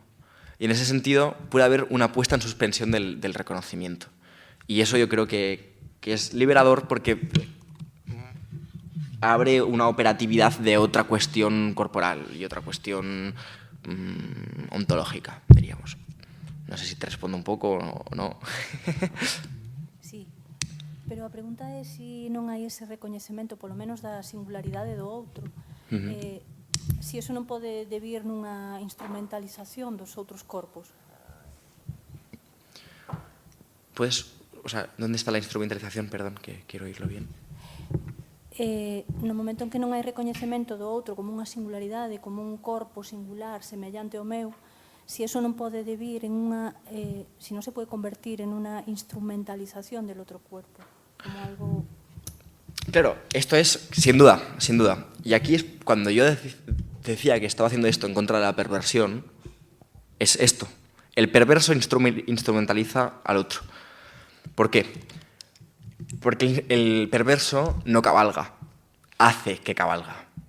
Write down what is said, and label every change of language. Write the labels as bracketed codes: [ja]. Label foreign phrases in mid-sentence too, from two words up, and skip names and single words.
[es] Y en ese sentido puede haber una puesta en suspensión del reconocimiento. Y eso yo creo que es liberador porque abre una operatividad de otra cuestión corporal y otra cuestión ontológica, diríamos. No sé si te respondo [gl] un pouco ou non. Sí, pero a pregunta é se non hai ese recoñecemento, polo menos da singularidade do outro. Se iso non pode debir nunha instrumentalización dos outros corpos. [es] Pues, o sea, ¿dónde está la instrumentalización? Perdón, que quiero oírlo bien. [gl] No momento en que non hai recoñecemento do outro como unha singularidade, como un corpo singular semellante ao meu, si eso non pode debir en unha, si non se pode convertir en unha instrumentalización del outro cuerpo, como algo... [es] Claro, esto es sin duda, sin duda. Y aquí es cuando yo decía que estaba haciendo esto en contra de la perversión, es esto. El perverso instrumentaliza al otro. ¿Por qué? Porque el perverso no cabalga, hace que cabalga.